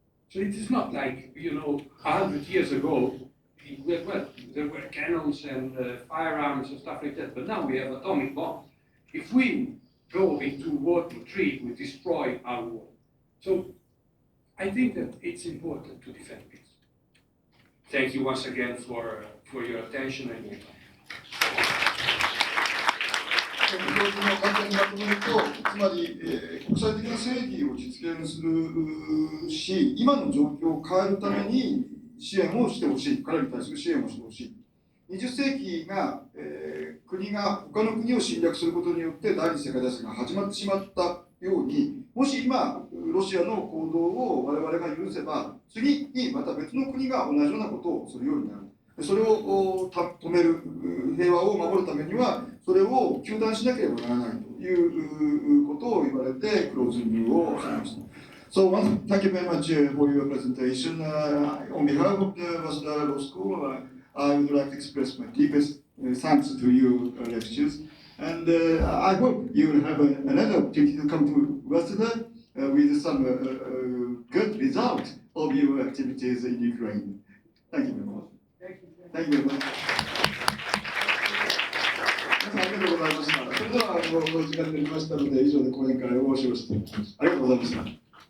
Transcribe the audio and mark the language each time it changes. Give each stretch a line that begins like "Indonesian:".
English: So it is not like, 100 years ago, well, there were cannons and firearms and stuff like that, but now we have atomic bombs. If we go into World War III, we destroy our world. So I think that it's important to defend peace. Thank you once again for your attention and your time.
Japanese: 教授の簡単にまとめると、つまり、国際的な正義を実現するし、今の状況を変えるために支援をしてほしい、彼らに対する支援をしてほしい。 20世紀が、国が他の国を侵略することによって第二次世界大戦が始まってしまったように、もし今、ロシアの行動を我々が許せば、次にまた別の国が同じようなことをするようになる。それを止める、平和を守るためには、それを糾弾しなければならないということを言われて、クローズングをされました。
English: So, thank you very much for your presentation. On behalf of the早稲田 Law School, I would like to express my deepest thanks to your lectures. And I hope you will have another opportunity to come to Waseda with some good result of your activities in Ukraine. Thank you very much. Thank you very much.
Japanese: 皆さんありがとうございました。それではもう時間になりましたので、以上で講演会を終了していきます。ありがとうございました。